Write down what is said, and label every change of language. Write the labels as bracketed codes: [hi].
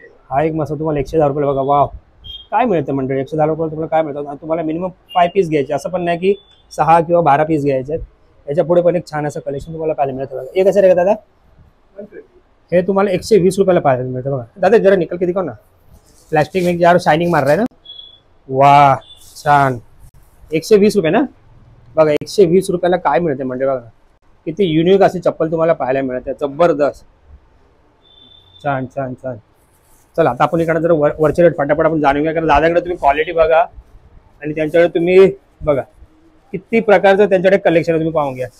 [mr] हा एक मस्त तुम्हाला 110 रुपये बघा. वाव, काय मिळतं मंडळी 110 रुपये तुम्हाला काय मिळतं. आणि तुम्हाला मिनिमम 5 पीस घ्यायचे, असं पण नाही की 6 किंवा 12 पीस घ्यायचे. याच्या पुढे पण एक छान असं कलेक्शन तुम्हाला पाहायला मिळतं बघा. हे कसं रे का दादा? हे तुम्हाला 120 रुपयाला पाहायला मिळतं बघा. [hi] दादा जरा निकल के दिखाओ ना. प्लास्टिक में यार शायनिंग मार रहा है ना. [mr] वाह छान. 120 रुपये ना बघा. 120 रुपयाला काय मिळते म्हणजे बघा. किती युनिक अशी चप्पल तुम्हाला पाहायला मिळते. जबरदस्त, छान छान छान. चला आता आपण इकडे जर वरचे रेट फटाफट आपण जाणून घ्या. कारण दादाकडे तुम्ही क्वालिटी बघा आणि त्यांच्याकडे तुम्ही बघा किती प्रकारचं त्यांच्याकडे कलेक्शन तुम्ही पाहून घ्या.